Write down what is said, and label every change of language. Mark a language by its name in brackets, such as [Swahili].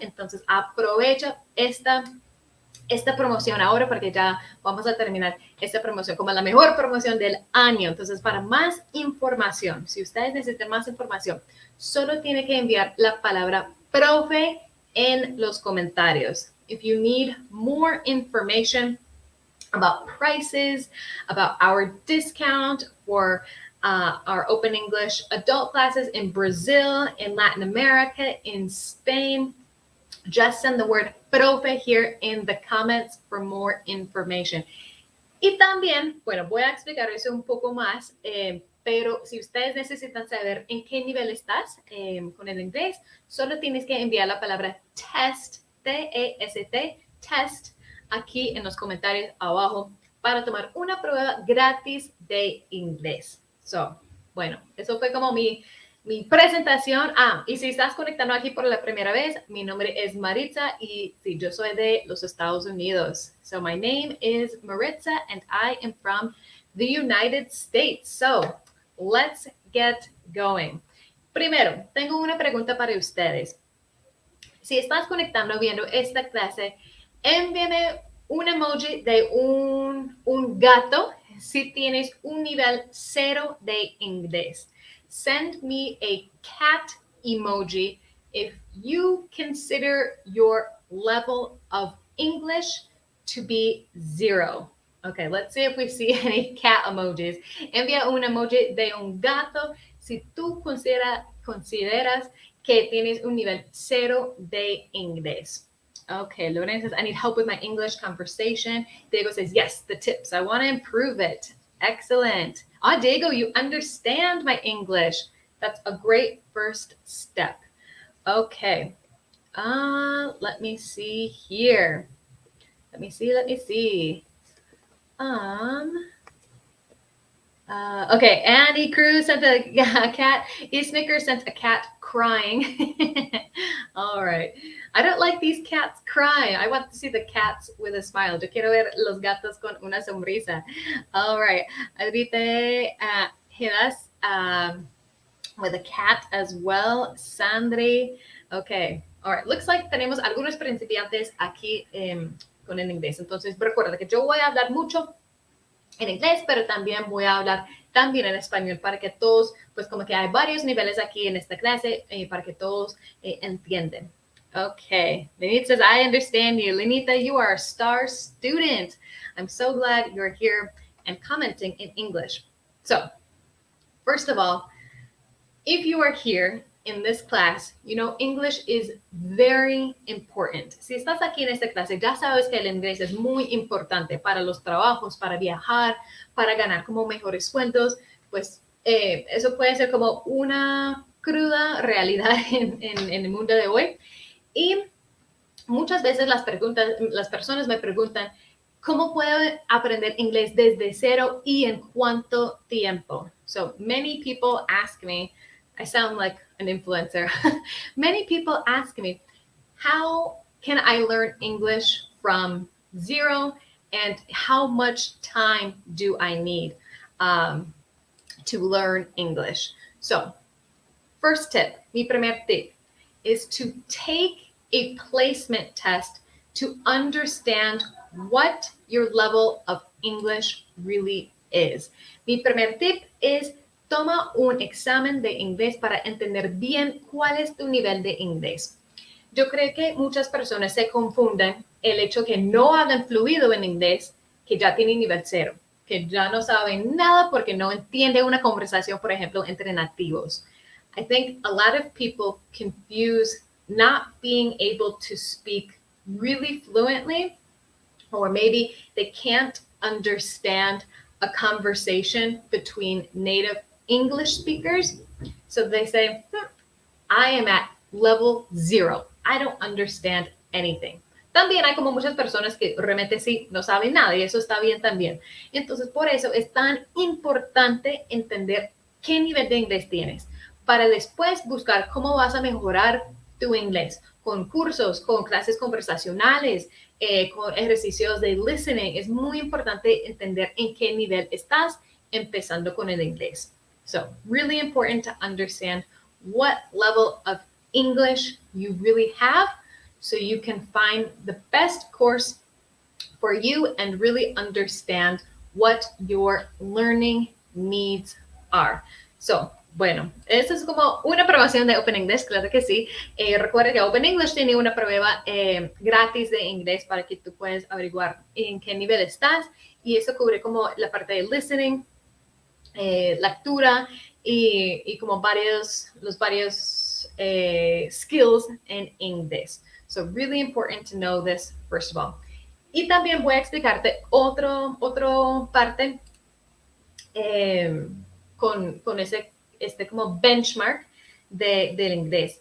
[Spanish] Entonces, aprovecha esta promoción ahora porque ya vamos a terminar esta promoción como la mejor promoción del año. Entonces, para más información, si ustedes necesitan más información, solo tiene que enviar la palabra profe en los comentarios. [English] If you need more information about prices, about our discount for our Open English adult classes in Brazil, in Latin America, in Spain, just send the word profe here in the comments for more information. [Spanish] Y también, bueno, voy a explicar eso un poco más, pero si ustedes necesitan saber en qué nivel estás con el inglés, solo tienes que enviar la palabra test, T-E-S-T, test, aquí en los comentarios abajo para tomar una prueba gratis de inglés. So, bueno, eso fue como mi presentación. Y si estás conectando aquí por la primera vez, mi nombre es Maritza y sí, yo soy de los Estados Unidos. [English] So my name is Maritza and I am from the United States. So let's get going. [Spanish] Primero, tengo una pregunta para ustedes. Si estás conectando viendo esta clase, envíame un emoji de un gato si tienes un nivel 0 de inglés. [English] Send me a cat emoji if you consider your level of English to be 0. Okay, let's see if we see any cat emojis. [Spanish] Envía un emoji de un gato si tú consideras que tienes un nivel 0 de inglés. [English] Okay, Lorena says, I need help with my English conversation. Diego says, yes, the tips. I want to improve it. Excellent. Diego, you understand my English. That's a great first step. Okay. Let me see here. Let me see. Okay, Andy Cruz sent a cat. Snicker sent a cat crying. All right. I don't like these cats crying. I want to see the cats with a smile. [Spanish] Yo quiero ver los gatos con una sonrisa. [English] All right. Adrite Hidas with a cat as well. Sandri. Okay. All right. Looks like [Spanish] tenemos algunos principiantes aquí con el inglés. Entonces, recuerda que yo voy a hablar mucho en inglés, pero también voy a hablar también en español para que todos, pues como que hay varios niveles aquí en esta clase para que todos entiendan. [English] Okay, Lenita says, I understand you. Lenita, you are a star student. I'm so glad you're here and commenting in English. So, first of all, if you are here in this class, you know, English is very important. [Spanish] Si estás aquí en esta clase, ya sabes que el inglés es muy importante para los trabajos, para viajar, para ganar como mejores sueldos. Pues eso puede ser como una cruda realidad en el mundo de hoy. Y muchas veces las personas me preguntan, ¿cómo puedo aprender inglés desde cero y en cuánto tiempo? [English] So many people ask me, I sound like an influencer. Many people ask me, how can I learn English from zero and how much time do I need to learn English? So first tip, [Spanish] mi primer tip, [English] is to take a placement test to understand what your level of English really is. [Spanish] Mi primer tip es toma un examen de inglés para entender bien cuál es tu nivel de inglés. Yo creo que muchas personas se confunden el hecho que no hablan fluido en inglés, que ya tienen nivel 0, que ya no saben nada porque no entienden una conversación, por ejemplo, entre nativos. I think a lot of people confuse not being able to speak really fluently, or maybe they can't understand a conversation between native English speakers. So they say, I am at level 0. I don't understand anything. también hay como muchas personas que realmente sí no saben nada y eso está bien también. Entonces, por eso es tan importante entender qué nivel de inglés tienes para después buscar cómo vas a mejorar tu inglés con cursos, con clases conversacionales, con ejercicios de listening. Es muy importante entender en qué nivel estás empezando con el inglés. [English] So, really important to understand what level of English you really have so you can find the best course for you and really understand what your learning needs are. [Spanish] So, bueno, esto es como una promoción de Open English, claro que sí. Recuerda que Open English tiene una prueba gratis de inglés para que tú puedas averiguar en qué nivel estás y eso cubre como la parte de listening, lectura y como los varios skills en inglés. [English] So really important to know this first of all. [Spanish] Y también voy a explicarte otro parte con este como benchmark del inglés.